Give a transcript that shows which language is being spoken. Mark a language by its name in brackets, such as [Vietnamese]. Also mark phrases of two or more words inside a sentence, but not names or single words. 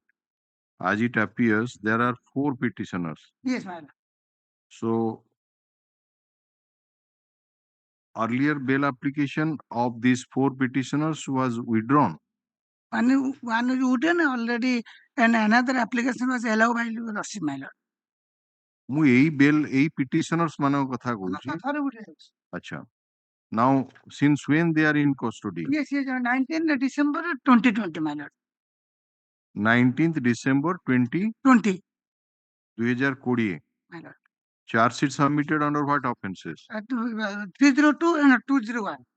[English] As it appears, there are 4 petitioners. Yes, my lord. So, earlier bail application of these 4 petitioners was withdrawn. One was written already, and another application was allowed by your lordship, my lord. [Odia] ମୁଁ ଏଇ ବେଲ୍ ଏଇ petitioners ମାନଙ୍କ କଥା କହୁଛି. ଆଚ୍ଛା. [English] Now, since when they are in custody? Yes, 19th December 2020, my lord. 19th December 2020. 2020. My lord. Charge sheet submitted under what offenses? 302 and 201.